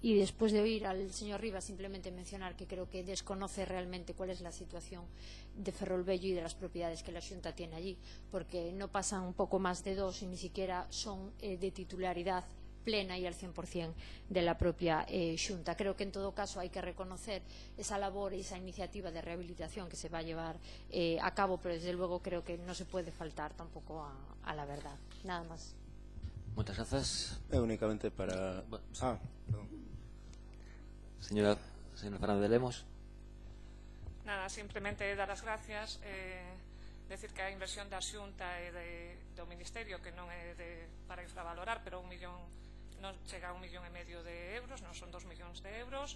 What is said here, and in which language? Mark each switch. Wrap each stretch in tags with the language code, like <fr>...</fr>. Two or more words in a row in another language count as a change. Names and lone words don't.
<es>Y después de oír al señor Rivas, simplemente mencionar que creo que desconoce realmente cuál es la situación de Ferrolvello y de las propiedades que la Xunta tiene allí, porque no pasan un poco más de 2 y ni siquiera son de titularidad plena y al 100% de la propia Xunta. Creo que en todo caso hay que reconocer esa labor y esa iniciativa de rehabilitación que se va a llevar a cabo, pero desde luego creo que no se puede faltar tampoco a la verdad. Nada más.</es> <gl>Moitas grazas.</gl> <es>Únicamente para... Señora Fernández de Lemos.</es> <gl>Nada, simplemente dar as gracias, decir que a inversión da Xunta e do Ministerio, que non é para infravalorar, pero non chega a 1,5 millón de euros, non son 2 millóns de euros.</gl>